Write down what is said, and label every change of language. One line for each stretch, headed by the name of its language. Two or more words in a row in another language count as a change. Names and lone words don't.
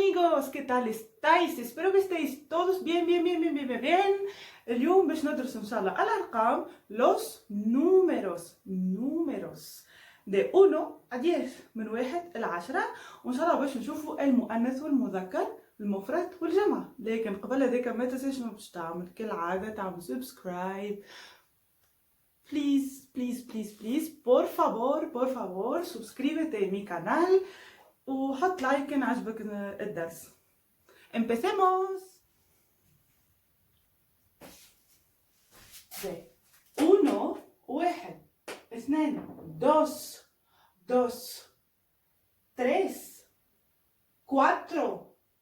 Spanish: chicos, ¿qué tal estáis? Espero que estéis todos bien.
Arabic: اليوم باش ندرس إن شاء الله الأرقام,
Spanish: los números de 1 a 10
Arabic: من 1 إلى 10, وإن شاء الله باش نشوفوا المؤنث والمذكر, المفرد والجمع. لكن قبل هذاك ما تنساش باش تعمل كالعادة تعمل سبسكرايب.
English: Please,
Spanish: por favor, suscríbete a mi canal
Arabic: وحط لايك إن عجبك الدرس.
Spanish: Empecemos. 1 واحد 2 dos 3 4